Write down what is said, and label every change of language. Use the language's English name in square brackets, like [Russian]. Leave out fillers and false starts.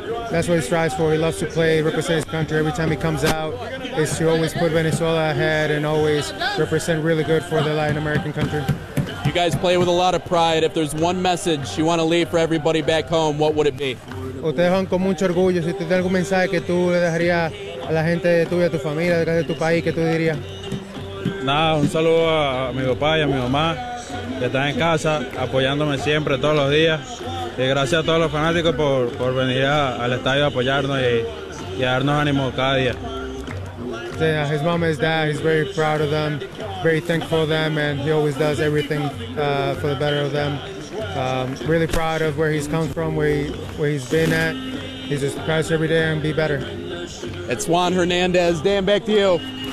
[English] That's what he strives for. He loves to play, represent his country. Every time he comes out, is to always put Venezuela ahead and always represent really good for the Latin American country. You guys play with a lot of pride. If there's one message you want to leave for everybody back home, what would it be? [Spanish] Ustedes van con mucho orgullo. Si te da algún mensaje que tú le dejarías a la gente de tuya, a tu familia, de tu país, ¿qué tú dirías? Nada, un saludo a mi papá y a mi mamá, que están en casa apoyándome siempre, todos los días. Y gracias a todos los fanáticos por venir al estadio a apoyarnos y darnos ánimo cada día. [English] Yeah, his mom and his dad, he's very proud of them, very thankful of them, and he always does everything for the better of them. Really proud of where he's come from, where he's been at. He just tries every day and be better. It's Juan Hernandez. Dan, back to you.